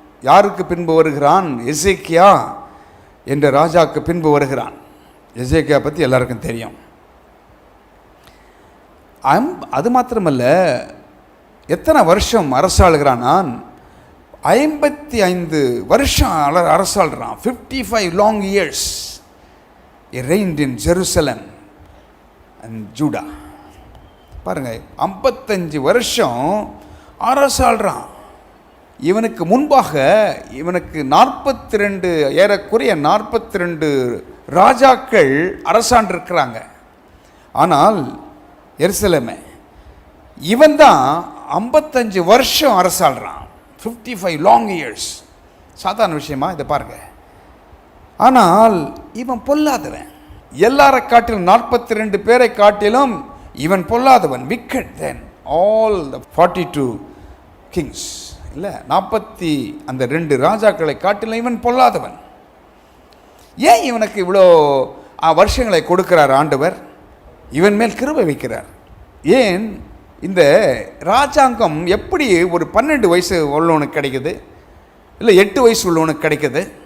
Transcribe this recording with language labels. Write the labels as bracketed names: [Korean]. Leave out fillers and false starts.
[Tamil] யாருக்கு பின்பு வருகிறான்? எசேக்கியா என்ற ராஜாவுக்கு பின்பு வருகிறான். எசேக்கியா பற்றி எல்லாருக்கும் தெரியும். அது மாத்திரமல்ல, எத்தனை வருஷம் அரசாளுகிறான்? நான் 55 வருஷம் அரசாளுறான். [English] 55 long years he reigned in Jerusalem and Judah. [Tamil] பாருங்க, 55 வருஷம் அரசாள்றான். இவனுக்கு முன்பாக இவனுக்கு 42 ஏறக்குறைய 42 ராஜாக்கள் அரசாண்டிருக்கிறாங்க. ஆனால் எருசலேமே இவன் தான் 55 வருஷம் அரசாள்றான். [English] 55 long years. [Tamil] சாதாரண விஷயமா இதை பாருங்க. ஆனால் இவன் பொல்லாதவன். எல்லாரை காட்டிலும் 42 பேரை காட்டிலும் இவன் பொல்லாதவன். [English] wicked than all the 42 kings. [Tamil] இல்லை, 42 ராஜாக்களை காட்டிலும் இவன் பொல்லாதவன். ஏன் இவனுக்கு இவ்வளோ வருஷங்களை கொடுக்கிறார் ஆண்டவர்? இவன் மேல் கிருபை வைக்கிறார். ஏன் இந்த ராஜாங்கம் எப்படி ஒரு 12 வயசு உள்ளவனுக்கு கிடைக்குது, இல்லை 8 வயசு உள்ளவனுக்கு கிடைக்குது?